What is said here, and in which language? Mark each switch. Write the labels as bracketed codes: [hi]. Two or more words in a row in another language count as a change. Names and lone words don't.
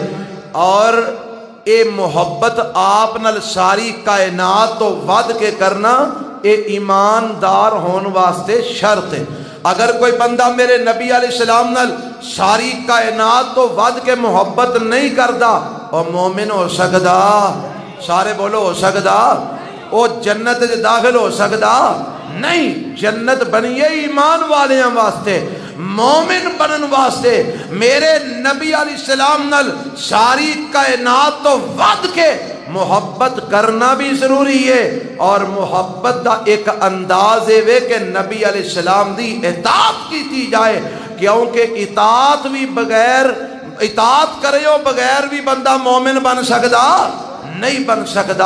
[pa] اور اے محبت آپ نال ساری کائنات تو ود کے کرنا اے ایماندار ہون واسطے شرط ہے. اگر کوئی بندہ میرے نبی [ar] علیہ السلام [pa] نال ساری کائنات تو ود کے محبت نہیں کردا اور مومن ہو سکدا؟ سارے بولو ہو سکدا؟ او جنت وچ داخل ہو سکدا؟ نہیں. جنت بنی ہے ایمان والیاں واسطے مومن بنن واسطے. میرے نبی [ar] علیہ السلام [pa] نال ساری کائنات تو ود کے محبت کرنا بھی ضروری ہے. اور محبت دا ایک انداز ہے کہ نبی [ar] علیہ السلام [pa] دی اطاعت کی جائے. کیونکہ اطاعت بھی بغیر اطاعت کرے ہو بغیر بھی بندہ مومن بن سکدا نہیں بن سکتا۔